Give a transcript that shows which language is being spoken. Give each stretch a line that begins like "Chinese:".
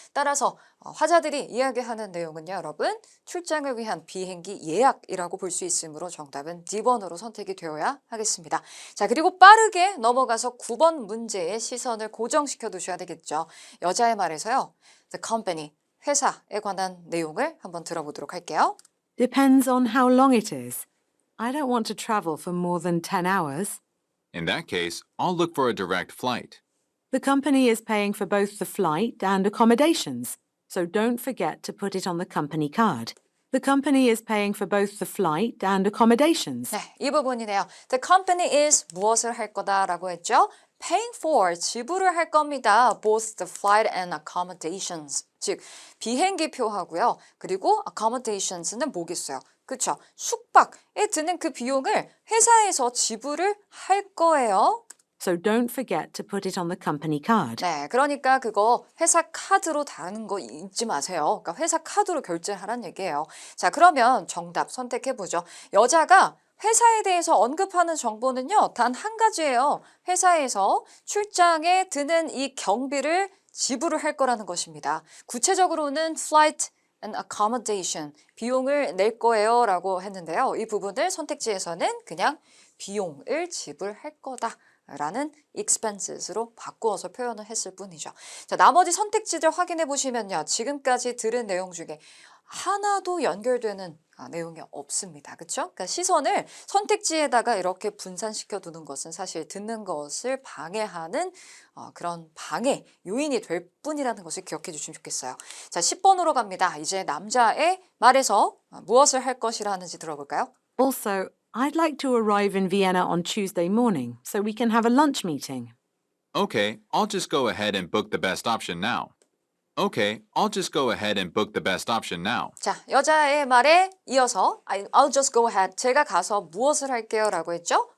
Korean: 따라서 화자들이 이야기하는 내용은요, 여러분 출장을 위한 비행기 예약이라고 볼 수 있으므로 정답은 D번으로 선택이 되어야 하겠습니다. 자, 그리고 빠르게 넘어가서 9번 문제에 시선을 고정시켜 두셔야 되겠죠. 여자의 말에서요, the company, 회사에 관한 내용을 한번 들어보도록 할게요.
English: Depends on how long it is. I don't want to travel for more than 10 hours. In that case, I'll look for a direct flight. The company is paying for both the flight and accommodations, so don't forget to put it on the company card. The company is paying for both the flight and accommodations.
Korean: 네, 이 부분이네요.
English: The company is
Korean: 무엇을 할 거다라고 했죠?
English: Paying for,
Korean: 지불을 할 겁니다.
English: Both the flight and accommodations.
Korean: 즉, 비행기 표하고요. 그리고 accommodations는 뭐겠어요? 그렇죠. 숙박에 드는 그 비용을 회사에서 지불을 할 거예요.
English: so don't forget to put it on the company card.
Korean: 네, 그러니까 그거 회사 카드로 다는 거 잊지 마세요. 그러니까 회사 카드로 결제하란 얘기예요. 자, 그러면 정답 선택해보죠. 여자가 회사에 대해서 언급하는 정보는요, 단 한 가지예요. 회사에서 출장에 드는 이 경비를 지불을 할 거라는 것입니다. 구체적으로는
English: flight and accommodation,
Korean: 비용을 낼 거예요 라고 했는데요. 이 부분을 선택지에서는 그냥 비용을 지불할 거다 라는 expenses로 바꾸어서 표현을 했을 뿐이죠. 자, 나머지 선택지들 확인해 보시면요. 지금까지 들은 내용 중에 하나도 연결되는 내용이 없습니다. 그렇죠? 그러니까 시선을 선택지에다가 이렇게 분산시켜 두는 것은 사실 듣는 것을 방해하는 그런 방해 요인이 될 뿐이라는 것을 기억해 주시면 좋겠어요. 자, 10번으로 갑니다. 이제 남자의 말에서 무엇을 할 것이라 하는지 들어볼까요?
English: Also, I'd like to arrive in Vienna on Tuesday morning so we can have a lunch meeting. Okay, I'll just go ahead and book the best option now. Okay, I'll just go ahead and book the best option now.
Korean: 자, 여자의 말에 이어서
English: I'll just go ahead.
Korean: 제가 가서 무엇을 할게요 라고 했죠?